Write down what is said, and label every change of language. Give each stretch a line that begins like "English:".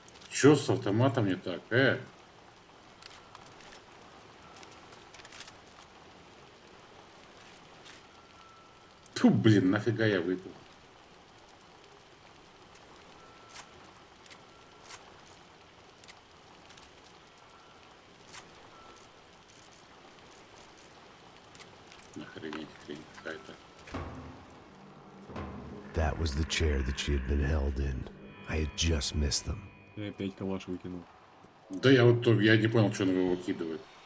Russian: Чё с автоматом не так, Тьфу, блин, нафига я выпил? Охренеть, хрень какая-то.
English: That was the chair that she had been held in. I had just missed them.
Russian: Я опять калаш выкинул. Да я вот я не понял, что он его выкидывает.